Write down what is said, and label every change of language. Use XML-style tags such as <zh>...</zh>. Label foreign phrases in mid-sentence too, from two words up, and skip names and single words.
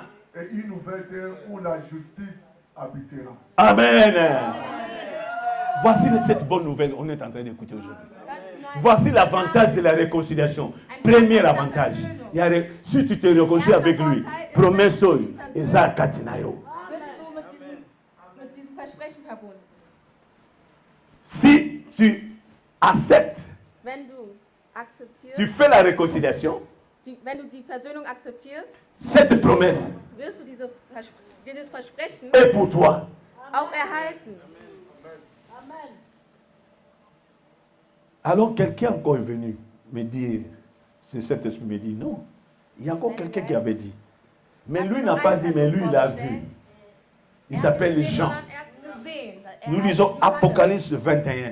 <fr>et une nouvelle terre où la justice habitera. Amen. Voici cette bonne nouvelle qu'on est en train d'écouter aujourd'hui. Voici l'avantage de la réconciliation. Premier avantage. Si tu te réconcilies avec lui, promesse et ça katinayo.</fr> <de>Bist du mit diesem Versprechen verbunden?</de> <fr>Si tu acceptes,</fr> <de>Wenn du akzeptierst,</de> <fr>tu fais la réconciliation,</fr> <de>wenn du die Versöhnung akzeptierst,</de> <fr>cette promesse</fr> <de>wirst du dieses Versprechen</de> <fr>est pour toi.</fr> <de>auch erhalten.</de> <fr>Alors quelqu'un encore est venu me dire, c'est cet esprit me dit non. Il y a encore quelqu'un qui avait dit. Mais lui n'a pas dit, mais lui il a vu. Il s'appelle Jean. Nous lisons Apocalypse 21.</fr>